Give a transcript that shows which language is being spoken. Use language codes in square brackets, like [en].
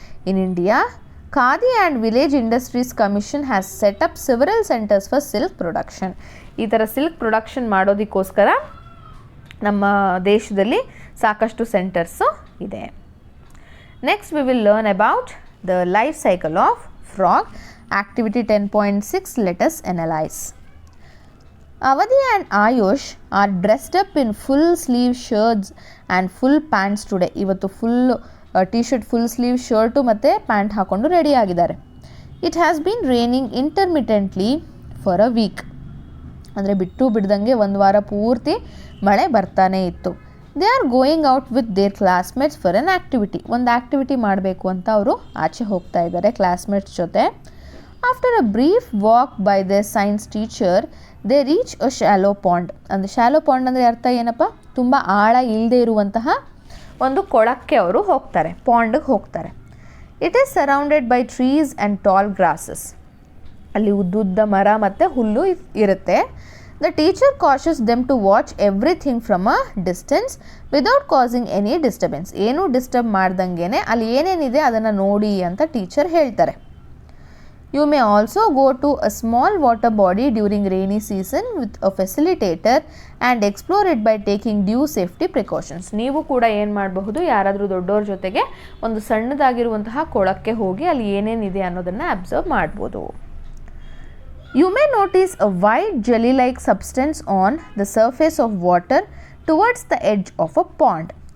[en] In India, Khadi and Village Industries Commission has set up several centres for silk production. [kn] ಈ ಥರ silk production ಮಾಡೋದಕ್ಕೋಸ್ಕರ ನಮ್ಮ ದೇಶದಲ್ಲಿ ಸಾಕಷ್ಟು ಸೆಂಟರ್ಸು ಇದೆ. [en] Next we will learn about the life cycle of frog. Activity 10.6, let us analyse. Avadi and Ayush are dressed up in full sleeve shirts and full pants today. [kn] ಇವತ್ತು full T shirt, full sleeve shirt ಮತ್ತು pant ಹಾಕ್ಕೊಂಡು ready ಆಗಿದ್ದಾರೆ. [en] It has been raining intermittently for a week. [kn] ಅಂದರೆ ಬಿಟ್ಟು ಬಿಡ್ದಂಗೆ ಒಂದು ವಾರ ಪೂರ್ತಿ ಮಳೆ ಬರ್ತಾನೇ ಇತ್ತು. [en] They are going out with their classmates for an activity. [kn] ಒಂದು ಆ್ಯಕ್ಟಿವಿಟಿ ಮಾಡಬೇಕು ಅಂತ ಅವರು ಆಚೆ ಹೋಗ್ತಾ ಇದ್ದಾರೆ ಕ್ಲಾಸ್ಮೇಟ್ಸ್ ಜೊತೆ. [en] After a brief walk by the science teacher they reach a shallow pond. [kn] ಅಂದರೆ ಶಾಲೋ ಪಾಂಡ್ ಅಂದರೆ ಅರ್ಥ ಏನಪ್ಪ, ತುಂಬ ಆಳ ಇಲ್ಲದೆ ಇರುವಂತಹ ಒಂದು ಕೊಳಕ್ಕೆ ಅವರು ಹೋಗ್ತಾರೆ, ಪಾಂಡ್ಗೆ ಹೋಗ್ತಾರೆ. [en] It is surrounded by trees and tall grasses. [kn] ಅಲ್ಲಿ ಉದ್ದುದ್ದ ಮರ ಮತ್ತು ಹುಲ್ಲು ಇರುತ್ತೆ. [en] The teacher cautions them to watch everything from a distance without causing any disturbance. [kn] ಏನೂ ಡಿಸ್ಟರ್ಬ್ ಮಾಡ್ದಂಗೆ ಅಲ್ಲಿ ಏನೇನಿದೆ ಅದನ್ನು ನೋಡಿ ಅಂತ ಟೀಚರ್ ಹೇಳ್ತಾರೆ. [en] You may also go to a small water body during rainy season with a facilitator and explore it by taking due safety precautions. [kn] ನೀವು ಕೂಡ ಏನು ಮಾಡಬಹುದು, ಯಾರಾದರೂ ದೊಡ್ಡವ್ರ ಜೊತೆಗೆ ಒಂದು ಸಣ್ಣದಾಗಿರುವಂತಹ ಕೊಳಕ್ಕೆ ಹೋಗಿ ಅಲ್ಲಿ ಏನೇನಿದೆ ಅನ್ನೋದನ್ನು ಅಬ್ಸರ್ವ್ ಮಾಡ್ಬೋದು. [en] You may notice a white jelly-like substance on the surface of water towards the edge of a pond.